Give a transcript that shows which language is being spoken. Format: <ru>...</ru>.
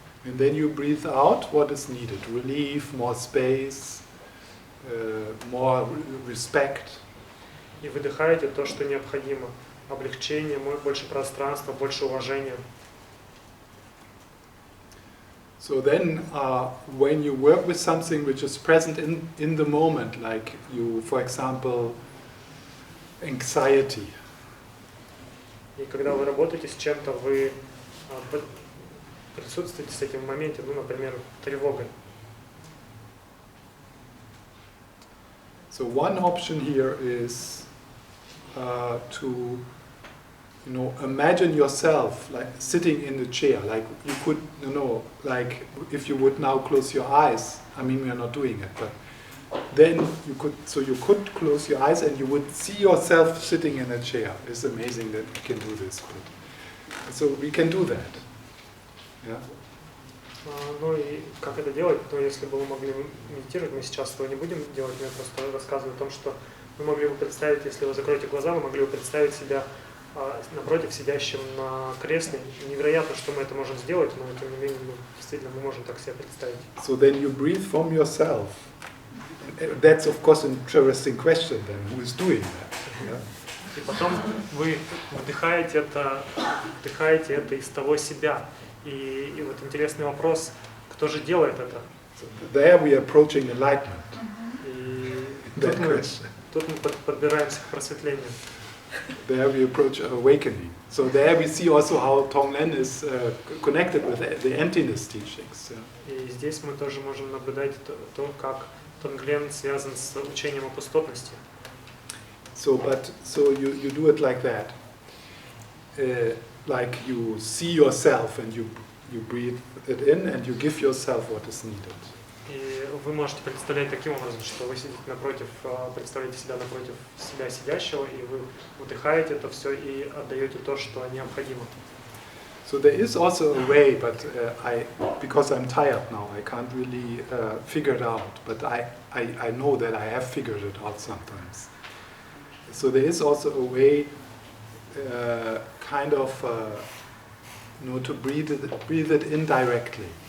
<en>And then you breathe out what is needed: relief, more space, more respect.</en> <ru>И выдыхаете то, что необходимо: облегчение, больше пространства, больше уважения.</ru> <en>So then, when you work with something which is present in the moment, like you, for example, anxiety.</en> <ru>И когда вы работаете с чем-то, вы присутствуете с этим в моменте, например, тревогой.</ru> <en>So one option here is to imagine yourself like sitting in the chair, like you could, like if you would now close your eyes. I mean, we are not doing it, but then you could close your eyes and you would see yourself sitting in a chair. It's amazing that we can do this, but so we can do that. Yeah.</en> <ru>И как это делать? Если бы вы могли медитировать, мы сейчас этого не будем делать, я просто рассказываю о том, что вы могли бы представить, если вы закроете глаза, вы могли бы представить себя напротив сидящим на кресле. Невероятно, что мы это можем сделать, но тем не менее, действительно, мы можем так себя представить.</ru> <en>So then you breathe from yourself. That's of course an interesting question then, who is doing that? Yeah?</en> <ru>И потом вы вдыхаете это из того себя. И вот интересный вопрос, кто же делает это?</ru> <en>So there we are approaching enlightenment.</en> <ru>И</ru> <en>That</en> <ru>тут мы подбираемся к просветлению.</ru> <en>There we approach awakening. So there we see also how Tonglen is connected with the emptiness teachings.</en> <ru>И здесь мы тоже можем наблюдать то, как Тонглен связан с учением о пустотности.</ru> <en>So you do it like that. Like you see yourself and you you breathe it in and you give yourself what is needed.</en> <ru>И вы можете представлять таким образом, что вы сидите напротив, представляете себя напротив себя сидящего, и вы вдыхаете это все и отдаете то, что необходимо.</ru> <en>So there is also a way, but because I'm tired now, I can't really figure it out. But I know that I have figured it out sometimes. So there is also a way, kind of, to breathe it indirectly.</en>